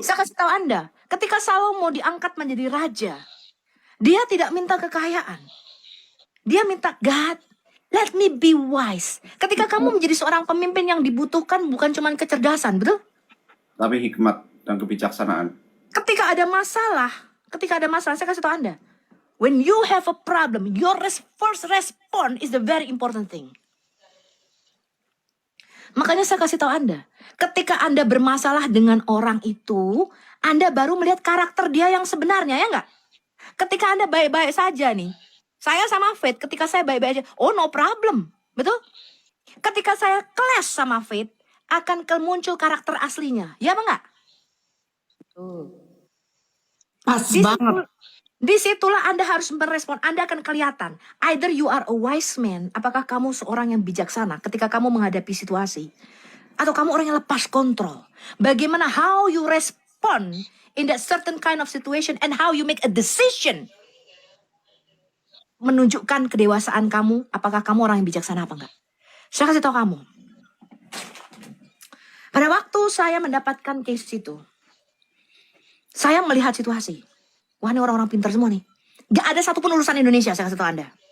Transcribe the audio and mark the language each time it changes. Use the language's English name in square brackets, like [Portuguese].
[Indonesian] Saya kasih tahu Anda, ketika Salomo diangkat menjadi raja, dia tidak minta kekayaan. Dia minta God, [English] Let me be wise. [Indonesian] Ketika kamu menjadi seorang pemimpin, yang dibutuhkan bukan cuma kecerdasan, betul? Tapi hikmat dan kebijaksanaan. Ketika ada masalah, saya kasih tahu Anda. [English] When you have a problem, your first response is the very important thing. [Indonesian] Makanya saya kasih tahu Anda, ketika Anda bermasalah dengan orang itu, Anda baru melihat karakter dia yang sebenarnya, ya enggak? Ketika Anda baik-baik saja nih, saya sama Faith, ketika saya baik-baik aja, [English] oh no problem, [Indonesian] betul? Ketika saya clash sama Faith, akan muncul karakter aslinya, ya apa enggak? Pas banget. Disitulah Anda harus merespon. Anda akan kelihatan. [English] Either you are a wise man. [Indonesian] Apakah kamu seorang yang bijaksana ketika kamu menghadapi situasi. Atau kamu orang yang lepas kontrol. [English] Bagaimana how you respond in that certain kind of situation. And how you make a decision. [Indonesian] Menunjukkan kedewasaan kamu. Apakah kamu orang yang bijaksana apa enggak. Saya kasih tahu kamu. Pada waktu saya mendapatkan case itu. Saya melihat situasi. Wah, ini orang-orang pintar semua nih. Gak ada satupun lulusan Indonesia, saya kasih tahu Anda.